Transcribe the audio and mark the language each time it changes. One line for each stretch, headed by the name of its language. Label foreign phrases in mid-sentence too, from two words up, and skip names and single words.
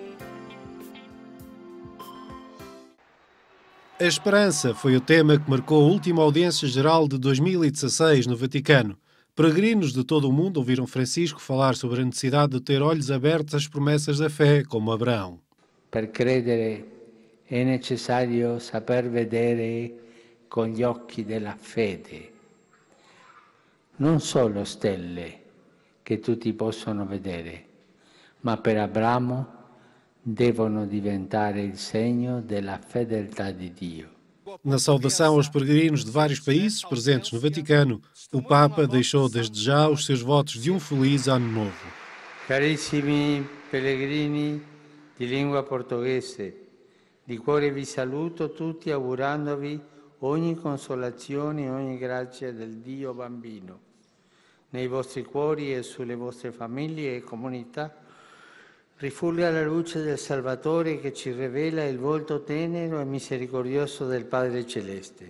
Portuguese: A esperança foi o tema que marcou a última audiência geral de 2016 no Vaticano. Peregrinos de todo o mundo ouviram Francisco falar sobre a necessidade de ter olhos abertos às promessas da fé, como Abraão.
Italian: Per credere è necessario saper vedere con gli occhi della fede. Non solo stelle che tutti possono vedere, ma per Abramo devono diventare il segno della fedeltà di Dio.
Portuguese: Na saudação aos peregrinos de vários países presentes no Vaticano, o Papa deixou desde já os seus votos de um feliz ano novo.
Italian: Carissimi pellegrini di lingua portoghese, di cuore vi saluto tutti augurandovi ogni consolazione e ogni grazia del Dio bambino. Nei vostri cuori e sulle vostre famiglie e comunità rifulga la luce del Salvatore che ci rivela il volto tenero e misericordioso del Padre Celeste.